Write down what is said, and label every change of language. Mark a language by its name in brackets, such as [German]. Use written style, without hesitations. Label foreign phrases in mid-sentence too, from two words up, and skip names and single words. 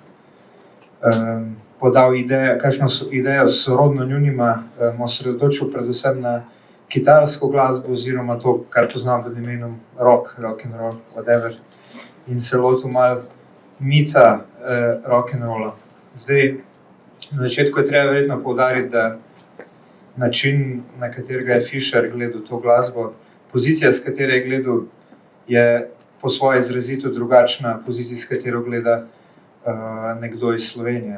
[Slovenian] podal kakšno idejo sorodno njunima, osredotočil predvsem na kitarsko glasbo oziroma to, kar poznam pod imenom [English] rock and roll, whatever, [Slovenian] in se lotil malo mita [English] rock and rolla. [Slovenian] Zdaj, na začetku je treba verjetno poudariti, da način, na katerega je Fischer gledal to glasbo, pozicija, s katere je gledal, je po svoje izrazito drugačna pozicija, s katero gleda nekdo iz Slovenije.